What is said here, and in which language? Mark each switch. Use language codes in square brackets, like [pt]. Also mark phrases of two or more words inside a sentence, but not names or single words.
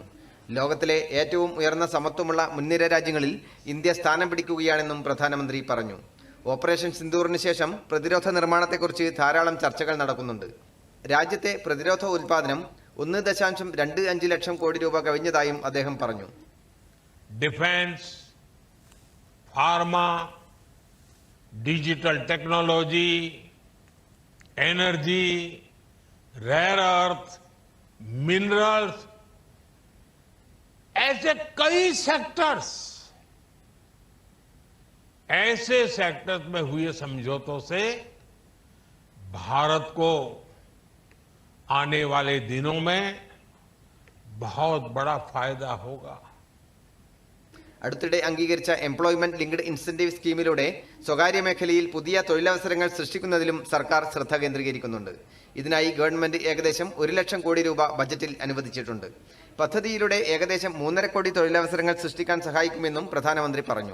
[ml] ലോകത്തിലെ ഏറ്റവും ഉയർന്ന സമത്വമുള്ള മുൻനിര രാജ്യങ്ങളിൽ ഇന്ത്യ സ്ഥാനം പിടിക്കുകയാണെന്നും പ്രധാനമന്ത്രി പറഞ്ഞു. ഓപ്പറേഷൻ സിന്ദൂറിന് ശേഷം പ്രതിരോധ നിർമ്മാണത്തെക്കുറിച്ച് ധാരാളം ചർച്ചകൾ നടക്കുന്നുണ്ട്. രാജ്യത്തെ പ്രതിരോധ ഉൽപാദനം 1.25 ലക്ഷം കോടി രൂപ കവിഞ്ഞതായും അദ്ദേഹം പറഞ്ഞു. [en] defence, pharma, digital technology, energy, rare earth, minerals, [hi] ऐसे कई सेक्टर्स में हुए समझौतों से भारत को आने वाले दिनों में बहुत बड़ा फायदा होगा. [ml] അടുത്തിടെ അംഗീകരിച്ച എംപ്ലോയ്മെന്റ് ലിങ്ക്ഡ് ഇൻസെന്റീവ് സ്കീമിലൂടെ സ്വകാര്യ മേഖലയിൽ പുതിയ തൊഴിലവസരങ്ങൾ സൃഷ്ടിക്കുന്നതിലും സർക്കാർ ശ്രദ്ധ കേന്ദ്രീകരിക്കുന്നുണ്ട്. ഇതിനായി ഗവൺമെന്റ് ഏകദേശം 1 ലക്ഷം കോടി രൂപ ബജറ്റിൽ അനുവദിച്ചിട്ടുണ്ട്. പദ്ധതിയിലൂടെ ഏകദേശം 3.5 കോടി തൊഴിലവസരങ്ങൾ സൃഷ്ടിക്കാൻ സഹായിക്കുമെന്നും പ്രധാനമന്ത്രി പറഞ്ഞു.